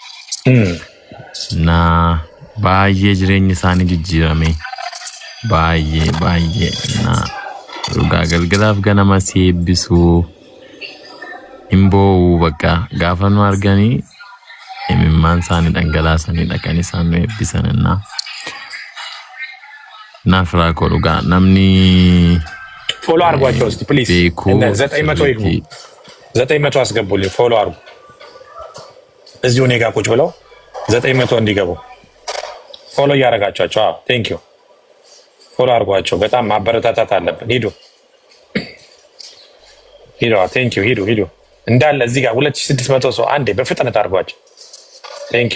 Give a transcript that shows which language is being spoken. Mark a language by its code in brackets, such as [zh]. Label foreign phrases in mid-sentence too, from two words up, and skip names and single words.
[om] Na baay'ee jireenyi isaanii jijjiirame baay'ee na dhugaa galgalaaf ganama si eebbisuu hin boo'u bakka gaafa nu arganii imimmaan isaanii dhangalaasanii dhaqanii isaan nu eebbisanna. Naaf raakoo dhugaa namni [am] ፎሎ አርጓቸው እስቲ ፕሊዝ 900 ይግቡ 900 አስገቡልኝ ፎሎ አርጉ እዚሁ እኔ ጋር ቁጭ ብለው 900 እንዲገቡ ፎሎ ያረጋቻቸው [en] thank you [am] ፎሎ አርጓቸው በጣም ማበረታታት አለብን ሂዱ [en] thank you [am] ሂዱ እንዳለ እዚህ ጋር 2600 ሰው አንዴ በፍጥነት አርጓቸው ቴንክ